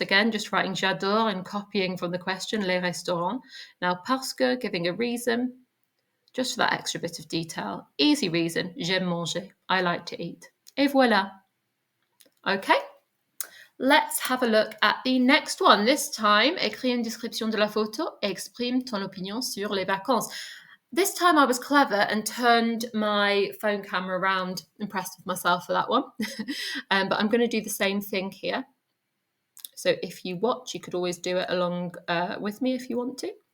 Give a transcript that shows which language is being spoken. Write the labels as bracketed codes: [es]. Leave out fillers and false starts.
[en] Again, just writing j'adore and copying from the question [fr] les restaurants. [en] Now parce que, giving a reason, just for that extra bit of detail. Easy reason, [fr] j'aime manger. [en] I like to eat. [fr] Et voilà. [en] Okay. Let's have a look at the next one. This time, [fr] écris une description de la photo, exprime ton opinion sur les vacances. [en] This time I was clever and turned my phone camera around, impressed with myself for that one. But I'm going to do the same thing here. So if you watch, you could always do it along with me if you want to.